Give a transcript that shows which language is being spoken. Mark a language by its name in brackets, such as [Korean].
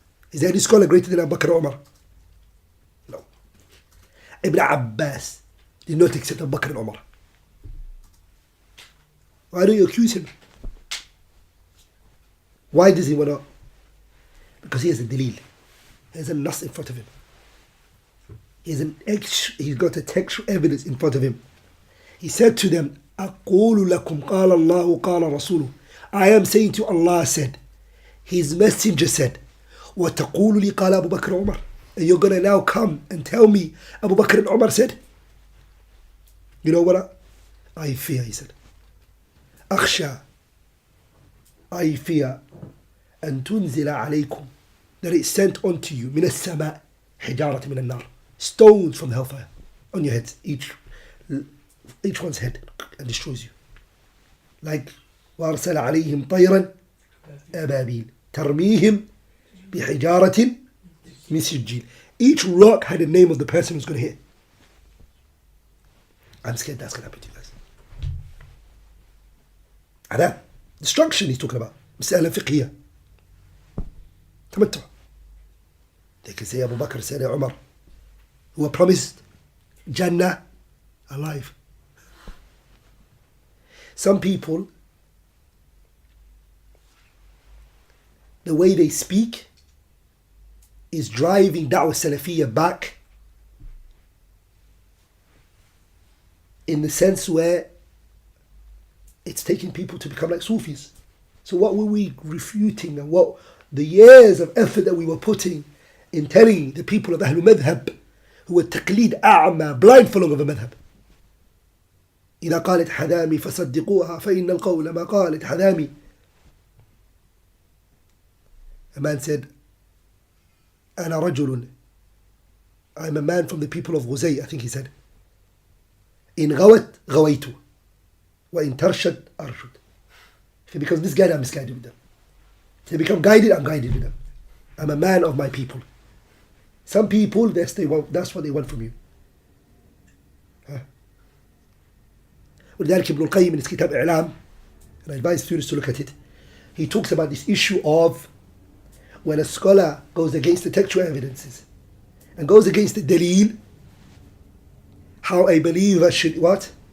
[English] Is there any scholar greater than Abu Bakr and Umar? No. Ibn Abbas did not accept Abu Bakr and Umar. Why do you accuse him? Why does he want to? Because he has a dalil. He has a nas in front of him. He's got a textual evidence in front of him. He said to them, [Arabic] أقول لكم قال الله قال رسوله. [English] I am saying to Allah said, His messenger said, [Arabic] وتقول لي قال أبو بكر وعمر. [English] And you're going to now come and tell me Abu Bakr and Umar said? You know what I fear, he said. [Arabic] أخشى, [English] I fear [Arabic] أن تنزل عليكم, [English] that it's sent onto you [Arabic] من السماء حجارة من النار, [English] stones from hellfire on your heads, each one's head, and destroys you. [Arabic] Like وأرسل عليهم طيرا أبابيل ترميهم بحجارة من سجيل. [English] Each rock had a name of the person who's going to hit. I'm scared that's going to happen to you guys. Adab, destruction he's talking about. [Arabic] مسألة فقهية. تمتع. [English] They can say Abu Bakr said Umar, who were promised Jannah alive. Some people, the way they speak is driving Da'wah Salafiyya back in the sense where it's taking people to become like Sufis. So what were we refuting, and what the years of effort that we were putting in telling the people of Ahlul Madhab, who were taqleed a'ma, blind following of a madhab. [Arabic] إذا قالت حذامي فصدقوها فإن القول ما قالت حذامي. [English] A man said, [Arabic] أنا رجل, [English] I'm a man from the people of Ghuzay, I think he said. [Arabic] إن غوت غويت وإن ترشد أرشد. [English] If he becomes misguided, I'm misguided with them. If they become guided, I'm guided with them. I'm a man of my people. Some people, that's what they want from you. [Arabic] ولذلك ابن القيم [English] in his kitab إعلام, and I advise students to look at it, he talks about this issue of when a scholar goes against the textual evidences and goes against the dalil, how a believer should what?